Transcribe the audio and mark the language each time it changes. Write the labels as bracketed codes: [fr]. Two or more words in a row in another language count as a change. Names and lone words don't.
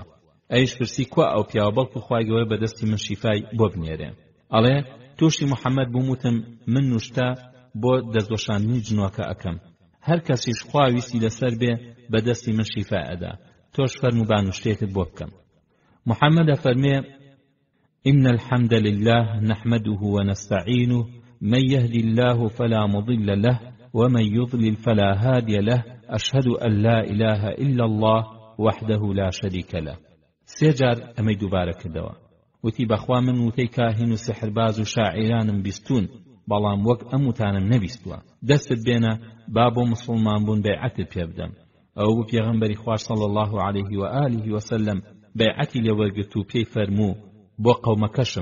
[ckb] ئەیش پرسی کوا ئەو پیاوە، بەڵکو خوای گەورە بەدەستی من شیفای بۆ بنێرێ. ئەڵێ تووشی محەممەد بووم وتم من نوشتە بۆ دەستوەشاندنی جنۆکە ئەەکەم، هەر کەسیش خوا ویستی لەسەر بێ بەدەستی من شیفا ئەدا، تۆش فەرموو با نوشتێکت بۆ بکەم. محەممەد ئەفەرمێ [ar] إن الحمد لله نحمده ونستعينه من يهدي الله فلا مضل له ومن يضلل فلا هادي له أشهد أن لا إله إلا الله وحده لا شريك له. [ckb] سێجار ئەمەی دووبارە کردەوە. وتی بەخوا من وتەی کاهین و سحرباز و شاعیرانم بیستون، بەڵام وەک ئەم وتانم نەبیستووە. دەستت بێنە با بۆ مسلمان بوون بەیعەتت پێ بدەم. ئەو بوو پێغەمبەری خوا [ar] صلی الله عليه و آله وسلم [ckb] بەیعەتی لێوەرگرت و پێی فەرموو بۆ قەومەکەشم.